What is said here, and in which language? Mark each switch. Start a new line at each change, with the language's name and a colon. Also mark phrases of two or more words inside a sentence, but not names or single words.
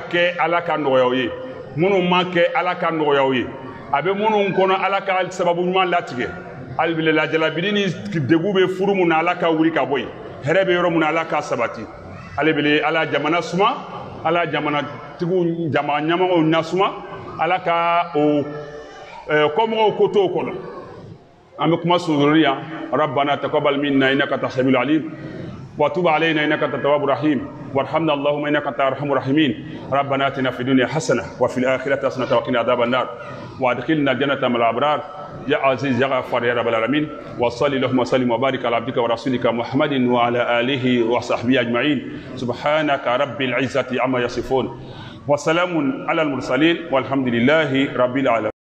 Bambara: kɛ ala ka nɔgɔyaw ye minnu ma kɛ ala ka nɔgɔyaw ye a bɛ minnu kɔnɔ ala ka sababu ɲuman latigɛ hali bi lajalabili ni degun bɛ furu mun na ala ka wuli ka bɔ yen hɛrɛ bɛ yɔrɔ mun na ala ka sabati hali bi ala jamana suma ala jamanatigiw jama ɲɛmɔgɔw nasuma ala ka o kɔmɔgɔw ko to o kɔnɔ an bɛ kuma sunsururi yan
Arabic: ربنا تقبل منا إنك أنت السميع العليم وتب علينا إنك أنت التواب الرحيم وارحمنا اللهم إنك أنت أرحم الراحمين ربنا آتنا في الدنيا حسنة وفي الآخرة حسنة وقنا عذاب النار وادخلنا الجنة مع الأبرار يا عزيز يا غفار يا رب العالمين وصلي اللهم وسلم وبارك على عبدك ورسولك محمد وعلى آله وصحبه أجمعين سبحانك رب العزة عما يصفون وسلام على المرسلين والحمد لله رب العالمين